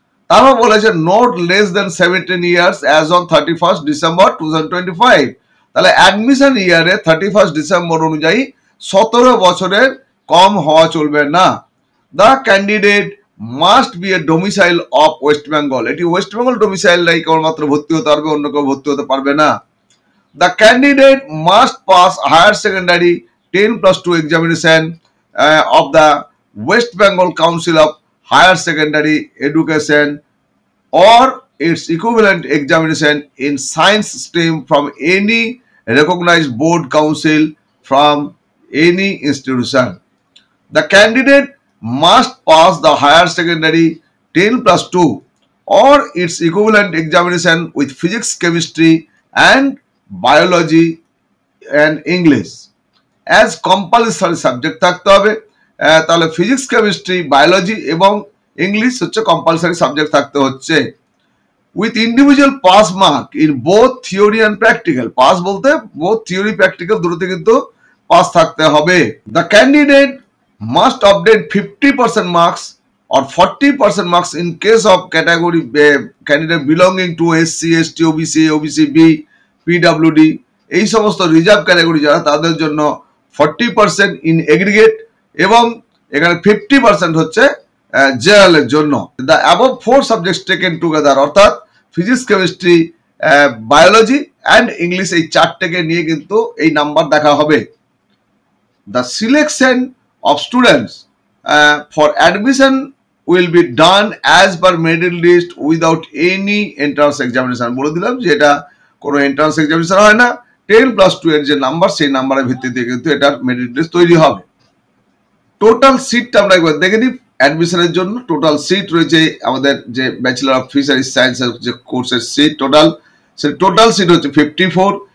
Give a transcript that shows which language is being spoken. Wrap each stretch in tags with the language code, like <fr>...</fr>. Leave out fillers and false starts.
<bn>তারপর বলেছে</bn> <en>Not less than 17 years as on 31 December 2025।</en> <bn>তাহলে অ্যাডমিশন ইয়ারে 31 ডিসেম্বর অনুযায়ী 17 বছরের কম হওয়া চলবে না।</bn> <en>The candidate must be a domicile of West Bengal.</en> <bn>এটি ওয়েস্ট বেঙ্গল ডোমিসাইলরাই কেবলমাত্র ভর্তি হতে পারবে, অন্য কেউ ভর্তি হতে পারবে না।</bn> <en>The candidate must pass higher secondary 10+2 examination of the West Bengal Council of Higher Secondary Education or its equivalent examination in science stream from any recognized board council from any institution. The candidate must pass the higher secondary 10+2 or its equivalent examination with physics, chemistry and biology and English as compulsory subject</en> <bn>থাকতে হবে। তাহলে physics, chemistry, biology এবং English হচ্ছে compulsory subject থাকতে হচ্ছে।</bn> <en>With individual pass mark in both theory and practical.</en> <bn>Pass বলতে both theory practical দুটোতে কিন্তু পাস থাকতে হবে।</bn> <en>the candidate must obtain 50% marks or 40% marks in case of category candidate belonging to SC, ST, OBC, OBCB, PWD,</en> <bn>এই সমস্ত reserve category যারা তাদের জন্য 40% ইন এগ্রিগেট এবং এখানে 50% হচ্ছে জেনারেল এর জন্য।</bn> <en>the above 4 subjects taken together,</en> <bn>অর্থাৎ physics, chemistry, biology and English এই চারটেকে নিয়ে কিন্তু এই নাম্বার দেখা হবে।</bn> <en>the selection of students for admission will be done as per merit list without any entrance examination.</en> <bn>বলে দিলাম যে এটা কোনো এন্ট্রান্স এক্সামিনেশন হয় না, 10+2 এর যে নাম্বার সেই নাম্বারের ভিত্তিতে কিন্তু এটার মেরিট লিস্ট তৈরি হবে। টোটাল সিটটা আমরা একবার দেখে নিই। অ্যাডমিশনের জন্য টোটাল সিট রয়েছে আমাদের যে ব্যাচেলর অফ ফিশারিজ সায়েন্সের যে কোর্সের সিট টোটাল সিট হচ্ছে 54।</bn>